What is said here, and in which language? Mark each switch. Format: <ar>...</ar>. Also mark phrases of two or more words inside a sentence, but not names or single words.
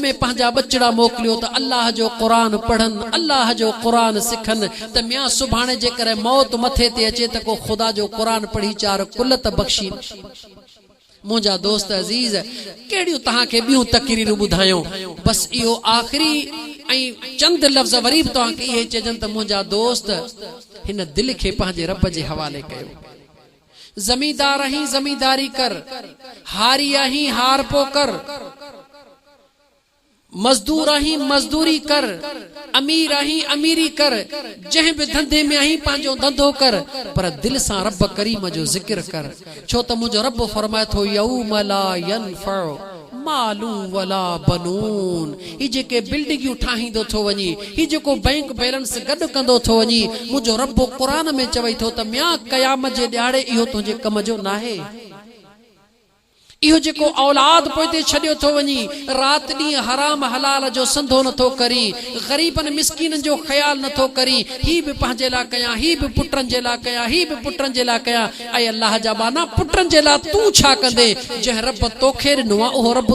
<sd>में पंहिंजा बचड़ा मोकिलियो त अल्लाह जो क़ुरान पढ़नि अल्लाह जो क़ुरान सिखनि त मियां सुभाणे जेकर मौत मथे ते अचे त को ख़ुदा जो क़ुरान पढ़ी चार कुलत बख़्शी मुंहिंजा दोस्त अज़ीज़ कहिड़ियूं तव्हांखे ॿियूं तक़रीरूं ॿुधायूं बस इहो आख़िरी ऐं चंद लफ़्ज़ वरी बि तव्हांखे इहे चइजनि त मुंहिंजा दोस्त हिन दिल खे पंहिंजे रब जे हवाले कयो ज़मींदार आहीं ज़मींदारी कर हारी आहीं हार पो कर मजदूर आहीं मजदूरी कर अमीर आहीं अमीरी कर जंहिं भी धंधे में आहीं पंहिंजो धंधो कर पर दिल सां रब करीम जो ज़िक्र कर छो त मुंहिंजो रब फरमाए थो</sd> <ar>يوم لا ينفع مال ولا بنون</ar> <sd>ही जेके बिल्डिंगियूं ठाहींदो थो वञी ही जेको</sd> <en>bank balance</en> <sd>गॾु कंदो थो वञी मुंहिंजो रब क़ुरान में चवई थो त मियां क़यामत जे ॾियारे इहो तुंहिंजे कम जो नाहे इहो जेको औलाद पोइते छॾियो थो वञी राति ॾींहुं हराम हलाल जो संधो नथो करी ग़रीबनि मिस्कीननि जो ख़्यालु नथो करी ही बि पंहिंजे लाइ कयां ही बि पुटनि जे लाइ कयां ही बि पुटनि जे लाइ कयां ऐं अल्लाह जा बाना पुटनि जे लाइ तूं छा कंदे जंहिं रब तोखे ॾिनो आहे उहो रब</sd>